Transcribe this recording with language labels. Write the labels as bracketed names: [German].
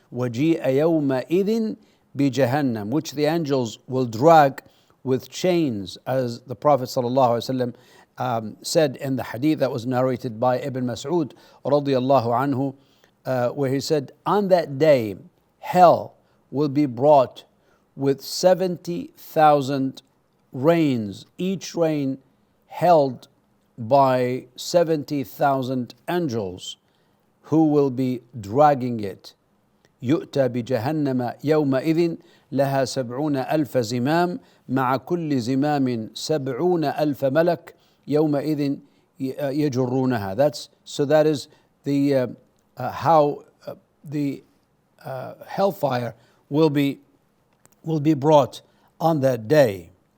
[Arabic] وَجِيءَ يَوْمَئِذٍ بِجَهَنَّمٍ, [English] which the angels will drag with chains, as the Prophet ﷺ said in the hadith that was narrated by Ibn Mas'ud radiyallahu anhu, where he said, on that day hell will be brought with 70,000 reins, each rein held by 70,000 angels who will be dragging it. [Arabic] يؤتى بجهنم يومئذ لها 70,000 زمام مع كل زمام 70,000 ملك يومئذ يجرونها. [English] That is the how the hellfire will be brought on that day.